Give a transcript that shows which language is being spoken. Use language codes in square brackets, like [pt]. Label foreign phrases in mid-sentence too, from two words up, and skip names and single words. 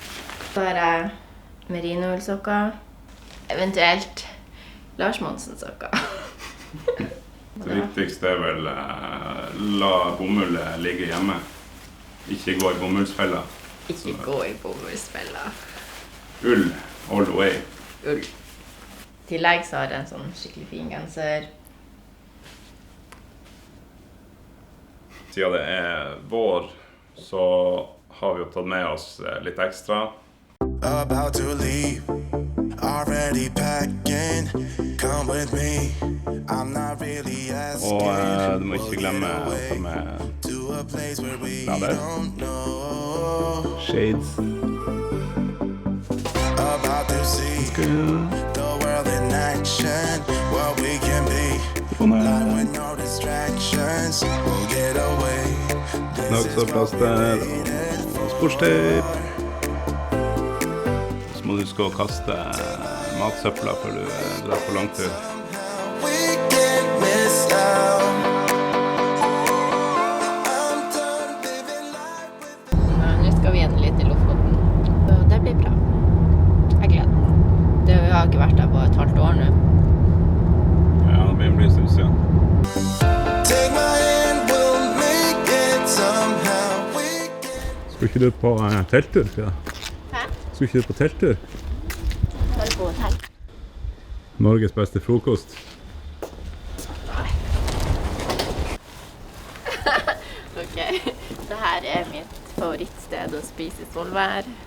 [no] Så har jeg merinoullsokker, eventuelt Lars Monsen-sokker. Det viktigste er vel la bomullet ligge hjemme. Ikke gå i bomullsfella. Ikke gå i bomullsfella. Ull, [en] all the way. [no] Ull. I tillegg så har jeg en sånn skikkelig fin genser. Siden det er vår, så har vi jo tatt med oss litt ekstra. [en] About to leave, already packing. Come with me, I'm not really asking. [no] Og du må ikke glemme å ta med [en] To a place where we [no] blader. [en] don't know. Shades. About to see the world in action. What we can be. Like with no distractions. We'll get away. This is what we waited for. [no] Sportstøyp. Så må du huske å kaste matsøpla før du drar på langtur. [en] We can't miss out. I'm done living life with. [no] Nå skal vi endelig til Lofoten. Og det blir bra. Jeg gleder meg. Det har ikke vært der på et halvt år nå. Ja, det blir en stund siden. [en] Take my hand, we'll make it somehow. We can. [no] Skal ikke du på telttur, Frida? Hæ? Skal ikke du på telttur? Bare på hotell. Norges beste frokost. Ok, så her er mitt favorittsted å spise i Svolvær.